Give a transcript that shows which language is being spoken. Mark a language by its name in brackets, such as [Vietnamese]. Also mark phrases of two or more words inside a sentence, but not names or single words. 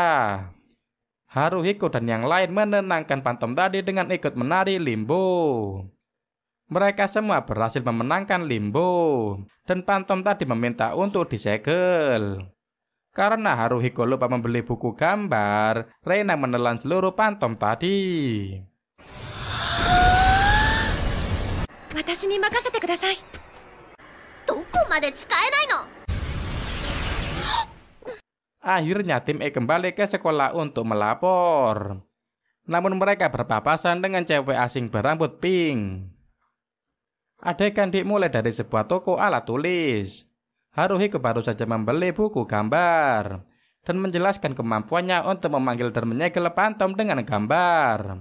[Indonesian] Haruhiko dan yang lain menenangkan pantom tadi dengan ikut menari limbo. Mereka semua berhasil memenangkan limbo, dan pantom tadi meminta untuk disegel. Karena Haruhiko lupa membeli buku gambar, Reina menelan seluruh pantom tadi. [Japanese] 私に任せてください. どこまで使えないの? [Indonesian] Akhirnya tim E kembali ke sekolah untuk melapor. Namun mereka berpapasan dengan cewek asing berambut pink. Adegan dimulai dari sebuah toko alat tulis. Haruhiko baru saja membeli buku gambar dan menjelaskan kemampuannya untuk memanggil dan menyegel pantom dengan gambar.